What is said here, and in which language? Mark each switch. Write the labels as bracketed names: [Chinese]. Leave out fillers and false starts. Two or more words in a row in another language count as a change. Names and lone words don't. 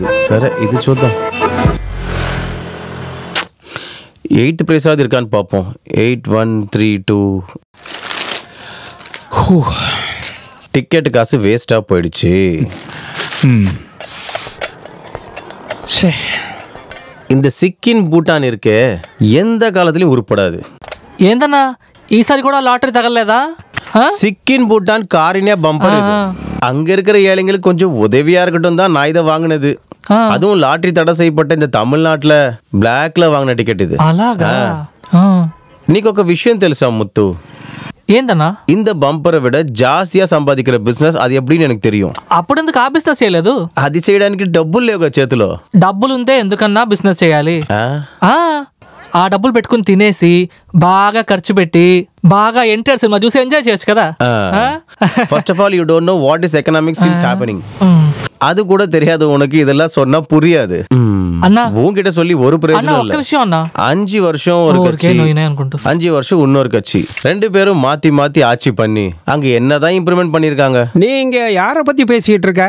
[Telugu] సరే ఇది చూద్దాం. 8th ప్రసాద్ ఇర్కాన్ పాపం 8132. [Tamil] டிக்கெட் காசு வேஸ்டா போயிடுச்சு. இந்த சிக்கின் பூட்டான் இருக்கே எந்த காலத்திலயும் உருப்படாது. [Telugu] ఏందన్నా ఈసారి కూడా లాటరీ తగలలేదా? సిక్కిన్ భూటాన్ కారినే బంపర్ ఇది. [Tamil] அங்க இருக்கிற ஏழைங்களுக்கு கொஞ்சம் உதவியா இருக்கட்டும் தான் நான் இதை வாங்கினது. அதுவும் லாட்டரி தடை செய்யப்பட்ட இந்த தமிழ்நாட்டுல பிளாக்ல வாங்கின டிக்கெட் இது. [Telugu] నీకు ఒక విషయం తెలుసా ముత్తు? ఏందన్నా? இந்த బంపర్ విட జాస్తిగా సంపాదించిన బిజినెస్ అది ఎప్పుడూ [Tamil] எனக்கு தெரியும். [Telugu] అప్పుడు ఎందుకు ఆ బిజినెస్ చేయలేదు? అది చేయడానికి డబ్బులు లేవుగా చేతిలో. డబ్బులు ఉంటే ఎందుకన్నా బిజినెస్ చేయాలి? ఆ డబ్బులు పెట్టుకుని తినేసి బాగా ఖర్చు పెట్టి బాగా ఎన్టీఆర్ సినిమా చూసి ఎంజాయ్ చేయొచ్చు కదా. [English] First of all you don't know what is economics is happening. [Tamil] அது கூட தெரியாது உனக்கு, இதெல்லாம் சொன்னா புரியாது. அண்ணா உன்கிட்ட சொல்லி ஒரு பிரயோஜனம் இல்ல. 5 வருஷம் ஒரு கட்சி, 5 வருஷம் இன்னொரு கட்சி, 2 பேரும் மாத்தி மாத்தி ஆட்சி பண்ணி அங்க என்னதான் இம்ப்ரூவ்மெண்ட் பண்ணிருக்காங்க. நீங்க யார பத்தி பேசிட்டு இருக்க?